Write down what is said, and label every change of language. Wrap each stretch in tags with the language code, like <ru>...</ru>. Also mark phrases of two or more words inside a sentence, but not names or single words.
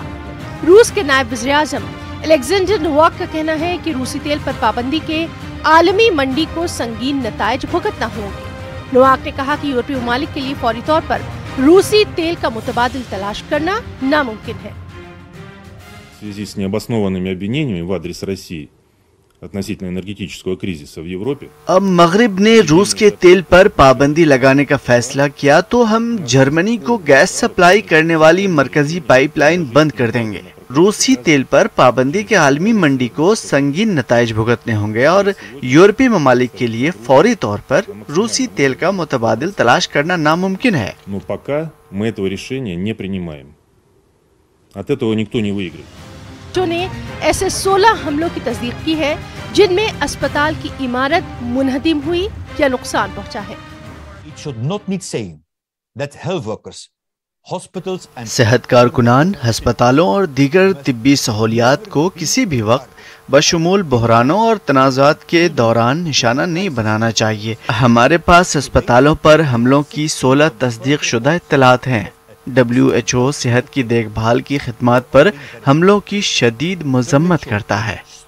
<ur>روس کے نائب وزیر اعظم الیکزینڈر نوواک کا کہنا ہے کہ روسی تیل پر پابندی کے عالمی منڈی کو سنگین نتائج بھگتنا ہوں گے. نوواک نے کہا کہ یورپی ممالک کے لیے فوری طور پر روسی تیل کا متبادل تلاش کرنا ناممکن ہے.</ur> <ru>В связи с необоснованными обвинениями в адрес России относительно энергетического кризиса в Европе.</ru> <ur>اب مغرب نے روس کے تیل پر پابندی لگانے کا فیصلہ کیا تو ہم جرمنی کو گیس سپلائی کرنے والی مرکزی پائپ لائن بند کر دیں گے. روسی تیل پر پابندی کے عالمی منڈی کو سنگین نتائج بھگتنے ہوں گے اور یورپی ممالک کے لیے فوری طور پر روسی تیل کا متبادل تلاش کرنا ناممکن ہے.</ur> <ru>Но пока мы этого решения не принимаем. От этого никто не выиграет.</ru> <ur>نے ایسے 16 حملوں کی تصدیق کی ہے جن میں ہسپتال کی عمارت منہدم ہوئی یا نقصان پہنچا ہے.</ur> <en>It should not need saying that health workers,</en> <ur>صحت کارکنان ہسپتالوں اور دیگر طبی سہولیات کو کسی بھی وقت بشمول بحرانوں اور تنازعات کے دوران نشانہ نہیں بنانا چاہیے۔ ہمارے پاس ہسپتالوں پر حملوں کی 16 تصدیق شدہ اطلاعات ہیں۔ WHO صحت کی دیکھ بھال کی خدمات پر حملوں کی شدید مذمت کرتا ہے۔</ur>